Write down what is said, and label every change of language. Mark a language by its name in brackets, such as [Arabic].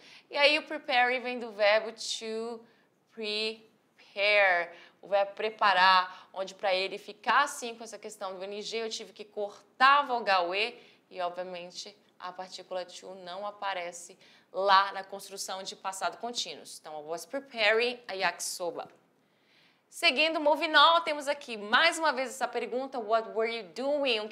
[Portuguese] E aí o prepare vem do verbo to prepare. O verbo preparar, onde para ele ficar assim com essa questão do NG, eu tive que cortar a vogal E e, obviamente, a partícula to não aparece lá na construção de passado contínuo. [English] Então, I was preparing a yakisoba. [Portuguese] Seguindo, moving on, temos aqui mais uma vez essa pergunta, [English] what were you doing?